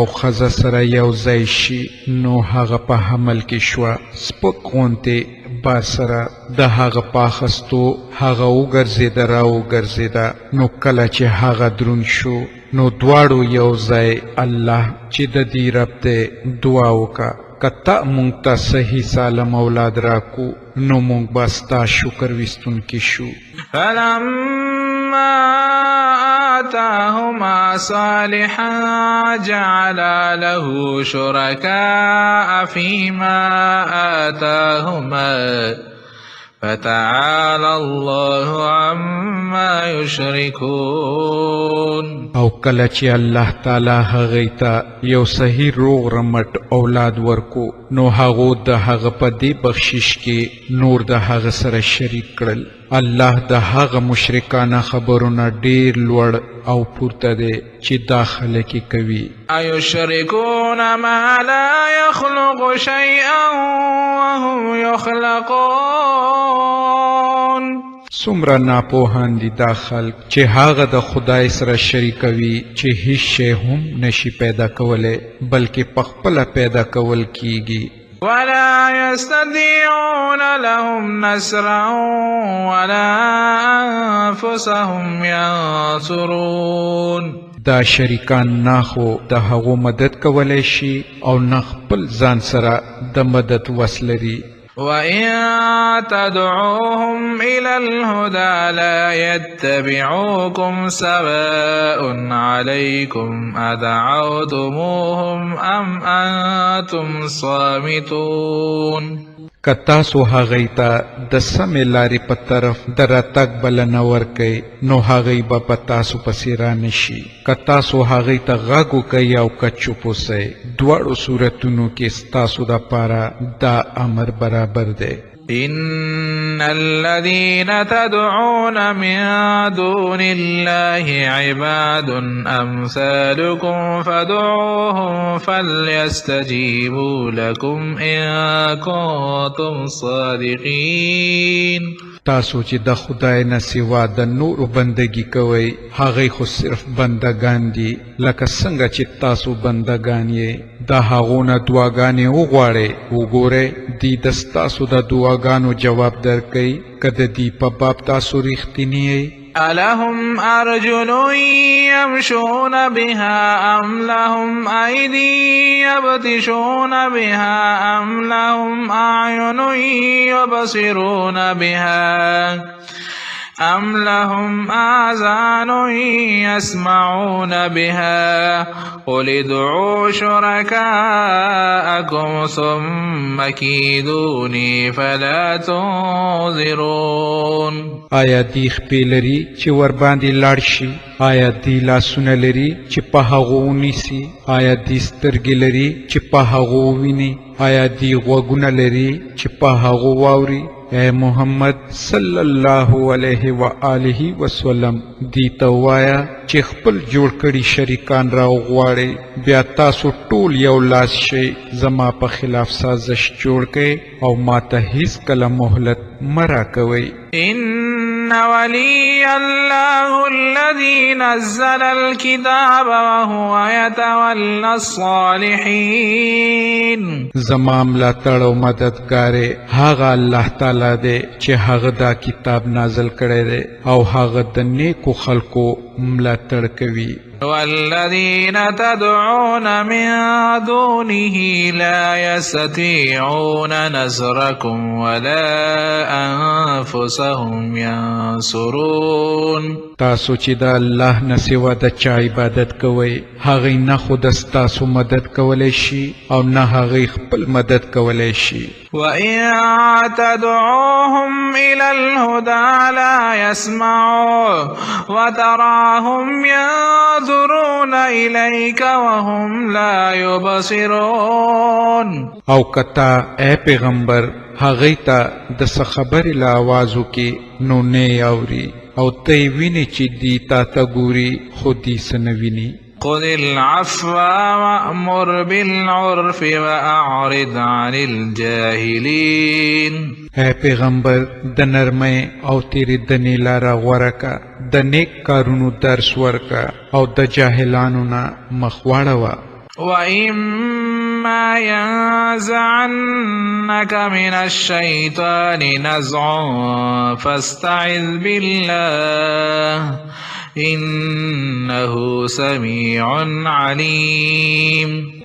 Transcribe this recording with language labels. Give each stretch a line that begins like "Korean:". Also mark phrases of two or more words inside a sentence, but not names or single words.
Pashto: ښځه سره یو ځای شي نو هغه په حمل کې شوه سپک غوندې بار سره د هغه پاخستو هغه وګرځېده را وګرځېده نو کله چې هغه دروند شو نو دواړو یو ځای الله چې د دې رب دی دعا وکړه که تا مونږ ته صحیح سالم اولاد راکو نو مونږ به ستا شکر ویستونکي شو.
Arabic: فلما آتاهما صالحا جعلا له شركاء فيما آتاهما فتعالى الله عما يشركون.
Pashto: او کله چې الله تعالی هغې ته یو صحیح روغ رمټ اولاد ورکو نو هغو د هغه په دې بخشش کې نور د هغه سره شریک کړل. الله د هغه مشرکانه خبرونه ډیر لوړ او پورته دی چې دا خلک یې کوي.
Arabic: أيشركون ما لا يخلق شيئا وهم يخلقون.
Pashto: څومره ناپوهان دي دا خلک چې هغه د خدای سره شریکوي چې هیڅ شی هم نشي پیدا کولی بلکې پخپله پیدا کول کیږي.
Arabic: ولا يستطيعون لهم نصرا ولا أنفسهم ينصرون.
Pashto: دا شریکان نه خو د هغو مدد کولی شي او نه خپل ځان سره د مدد وس لري.
Arabic: وإن تدعوهم إلى الهدى لا يتبعوكم سواء عليكم أدعوتموهم أم أنتم صامتون.
Pashto: که تاسو هغې ته د سمې لارې په طرف د راتګ بلنه ورکئ نو هغې به په تاسو پسې رانشي. که تاسو هغې ته غږ وکئ او که چوپ اوسئ دواړو صورتونو کې ستاسو دپاره دا امر برابر دی.
Arabic: إن الذين تدعون من دون الله عباد أمثالكم فادعوهم فليستجيبوا لكم إن كنتم صادقين.
Pashto: تاسو چې د خدای نه سوا د نورو بندگی کوئ هغې خو صرف بندگان دي لکه څنګه چې تاسو بندگان یې. د هغو نه دعاګانې وغواړئ وګورئ دوی د ستاسو د دعاګانو جواب درکوي که د دې په باب تاسو رښتیني یئ.
Arabic: ألهم أرجل يمشون بها أم لهم أيدي يبطشون بها أم لهم أعين يبصرون بها أم لهم آذان يسمعون بها قل ادعوا شركاءكم ثم كيدوني فلا تنظرون.
Pashto: آیا دی خپې لري چې ورباندې لاړ شي؟ آیا دی لاسونه لري چې په هغو ونیسي؟ آیا دی سترګې لري چې په هغو وویني؟ آیا دی غوږونه لري چې په هغو واوري؟ اے محمد
Arabic: صلی الله علیه و آله وسلم
Pashto: دی ته وایا چې خپل جوړ کړي شریکان را وغواړئ بیا تاسو ټول یو لاس شئ زما په خلاف سازش جوړ کړئ او ما ته هیڅکله مهلت مه راکوئ.
Arabic: إن ولي الله الذي نزل الكتاب وهو يتولى الصالحين.
Pashto: زما ملاتړ او مددګار هغه الله تعالی دی چې هغه دا کتاب نازل کړی دی او هغه د نیکو خلکو ملاتړ کوي.
Arabic: والذين تدعون من دونه لا يستطيعون نصركم ولا أنفسهم ينصرون.
Pashto: تاسو چې د الله نه سوا د چا عبادت کوئ هغوی نه خود ستاسو مدد کولی شي او نه هغوی خپل مدد کولی شي.
Arabic: وإن تدعوهم إلى الهدى لا يسمعوا وتراهم ينظرون إليك وهم لا يبصرون.
Pashto: او کتا اے پیغمبر هغوی ته د څه خبرې له آوازو کې نو نه اوري او ته یې وینې چې دی تا ته ګوري خو دی څه نه ویني.
Arabic: خذ العفو وأمر بالعرف وأعرض عن الجاهلين.
Pashto: اے پیغمبر د نرمۍ او تېرېدنې لاره غوره که، د نیک کارونو درس ورکه او د جاهلانو نه مخ واړوه.
Arabic: وإما ينزعنك من الشيطان نزع فاستعذ بالله إنه سميع عليم.